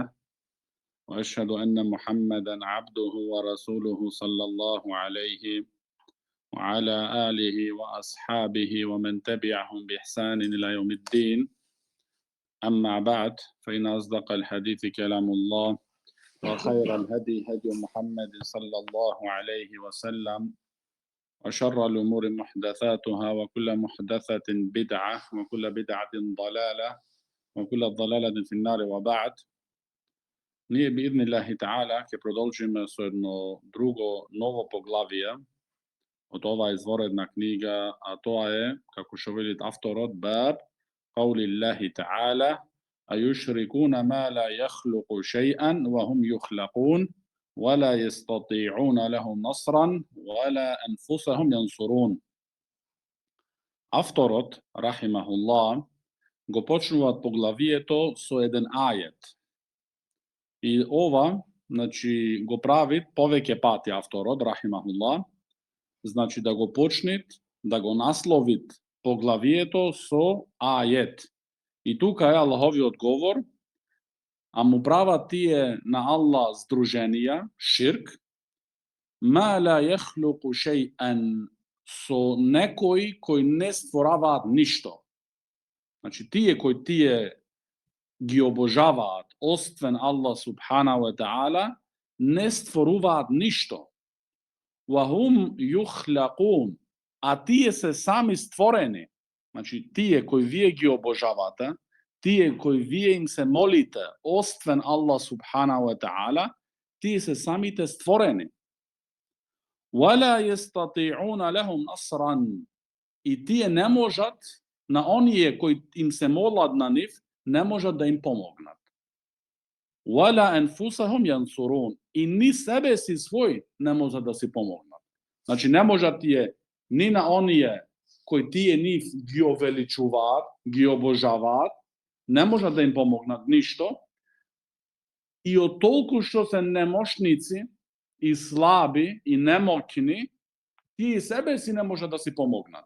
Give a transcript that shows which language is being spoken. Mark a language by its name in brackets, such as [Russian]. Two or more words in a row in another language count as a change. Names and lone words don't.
[Arabic] وأشهد أن محمدا عبده ورسوله صلى الله عليه وعلى آله وأصحابه ومن تبعهم بإحسان إلى يوم الدين أما بعد فإن أصدق الحديث كلام الله وخير الهدي هدي محمد صلى الله عليه وسلم وشر الأمور محدثاتها وكل محدثة بدعة وكل بدعة ضلالة وكل ضلالة في النار وبعد. [Macedonian] Nije [Arabic] بإذن الله تعالى [Macedonian] ke продолжиме со едно друго ново поглавие од оваа изворедна книга, а тоа е, како што велит авторот, [Arabic] баб قول الله تعالى أيشركون ما لا يخلق شيئا وهم يخلقون ولا يستطيعون لهم نصرا ولا أنفسهم ينصرون. [Macedonian] Авторот, рахимахуллах, го почнува поглавието со еден ајет. И ова, значи, го прави повеќе пати авторот, рахимахуллах, значи да го почнет, да го насловит поглавието со ајет. И тука е Аллаховиот говор, а му прават тие на Аллах здруженија, ширк, [Arabic] ما لا يخلق شيئا, [Macedonian] со некои кои не створаваат ништо. Значи, тие кои тие ги обожаваат, освен Аллах [Arabic] سبحانه وتعالى, [Macedonian] не створуваат ништо. [Arabic] وهم يخلقون, [Macedonian] а тие се сами створени. Значи, тие кои вие ги обожавате, тие кои вие им се молите, освен Аллах [Arabic] سبحانه وتعالى, [Macedonian] тие се самите створени. [Arabic] ولا يستطيعون لهم نصرا, [Macedonian] и тие не можат, на оние кои им се молат на нив, не можат да им помогнат. [Arabic] ولا أنفسهم ينصرون, [Macedonian] и ни себе си свој не можат да си помогнат. Значи, не можат тие ни на оние кои тие нив ги увеличуваат, ги обожаваат, не можат да им помогнат ништо, и од толку што се немошници и слаби и немоќни, тие себе си не можат да си помогнат.